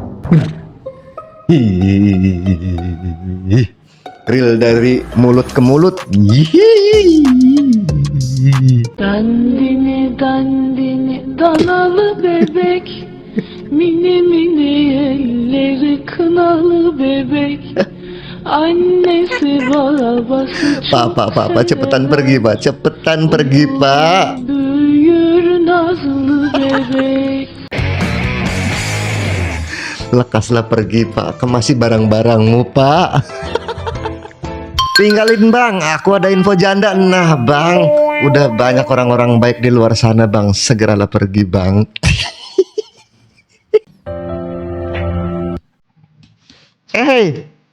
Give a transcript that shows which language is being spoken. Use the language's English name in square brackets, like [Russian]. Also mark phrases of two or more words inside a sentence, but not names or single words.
[Indonesian] Ih, real dari mulut ke mulut. [Turkish] Dandini dandini danalı bebek, mini mini elleri kınalı bebek, annesi babası [Indonesian] Pak, cepetan pergi, Pak. Cepetan pergi, Pak. [Turkish] büyür nazlı bebek. [Indonesian] Lekaslah pergi, Pak. Kemasi barang-barangmu, Pak. Tinggalin, Bang. Aku ada info janda. Nah, Bang, udah banyak orang-orang baik di luar sana, Bang. Segeralah pergi, Bang. Hey.